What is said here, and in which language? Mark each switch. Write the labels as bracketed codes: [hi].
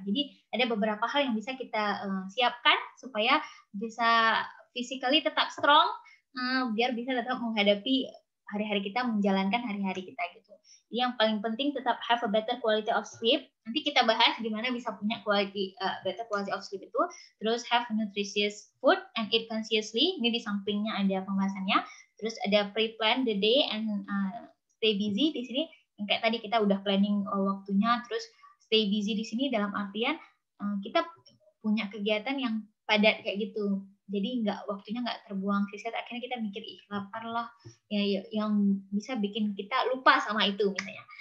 [id] Jadi ada beberapa hal yang bisa kita siapkan supaya bisa physically tetap strong, biar bisa tetap menghadapi hari-hari kita, menjalankan hari-hari kita gitu. Yang paling penting tetap [en] have a better quality of sleep. [id] Nanti kita bahas gimana bisa punya [en] better quality of sleep [id] itu. [en] Terus have nutritious food and eat consciously. [id] Ini di sampingnya ada pembahasannya. Terus ada [en] pre-plan the day and stay busy [id] di sini. Yang kayak tadi kita udah planning waktunya. Terus [en] stay busy [id] di sini dalam artian kita punya kegiatan yang padat kayak gitu. Jadi waktunya nggak terbuang sia-sia. Akhirnya kita mikir, lapar lah, ya, yang bisa bikin kita lupa sama itu misalnya.